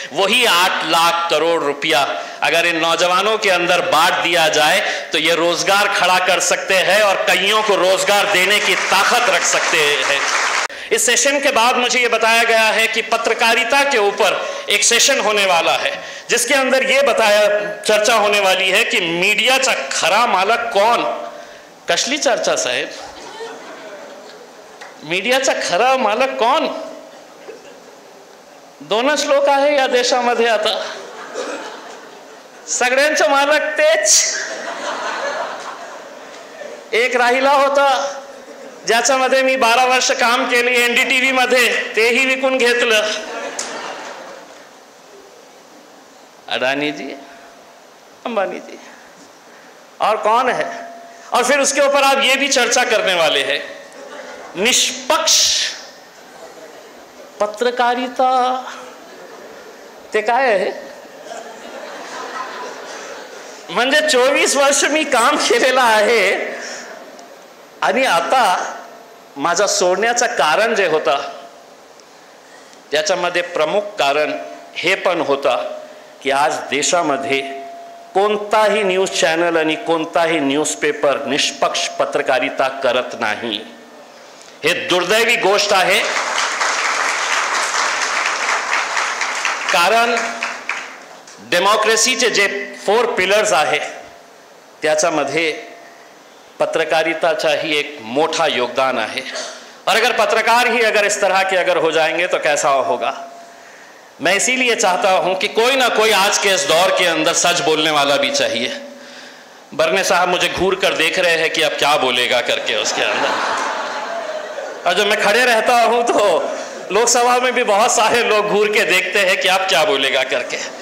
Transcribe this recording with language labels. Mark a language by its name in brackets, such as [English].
[Hindi] वही 8 लाख करोड़ रुपया अगर इन नौजवानों के अंदर बांट दिया जाए तो ये रोजगार खड़ा कर सकते हैं और कईयों को रोजगार देने की ताकत रख सकते हैं। इस सेशन के बाद मुझे ये बताया गया है कि पत्रकारिता के ऊपर एक सेशन होने वाला है जिसके अंदर ये चर्चा होने वाली है कि [Marathi] मीडियाचा खरा मालक कौन। कसली चर्चा साहेब, मीडियाचा खरा मालक कोण? दोनच लोक आहे या देशामध्ये आता, सगळ्यांचे मालक तेच। एक राहिला होता ज्याच्यामध्ये मी 12 वर्ष काम केले एनडीटीव्ही मध्ये, तेही विकून घेतलं। [Hindi] अडानी जी, अंबानी जी, और कौन है? और फिर उसके ऊपर आप ये भी चर्चा करने वाले हैं निष्पक्ष पत्रकारिता [Marathi] ते काय आहे? म्हणजे 24 वर्ष मी काम केलेलं आहे आणि आता माझा सोडण्याचं कारण जे होता त्याच्यामध्ये प्रमुख कारण हे पण होता की आज देशामध्ये कोणताही न्यूज चॅनल आणि कोणताही न्यूजपेपर निष्पक्ष पत्रकारिता करत नाही। हे दुर्दैवी गोष्ट आहे, कारण डेमोक्रेसीचे जे 4 पिलर्स आहे त्याच्यामध्ये पत्रकारिताचा ही एक मोठा योगदान है। [Hindi] और अगर पत्रकार ही अगर इस तरह के अगर हो जाएंगे तो कैसा होगा। मैं इसीलिए चाहता हूं कि कोई ना कोई आज के इस दौर के अंदर सच बोलने वाला भी चाहिए। बरने साहब मुझे घूर कर देख रहे हैं कि अब क्या बोलेगा करके उसके अंदर, और जब मैं खड़े रहता हूं तो लोकसभा में भी बहुत सारे लोग घूर के देखते हैं कि आप क्या बोलेगा करके।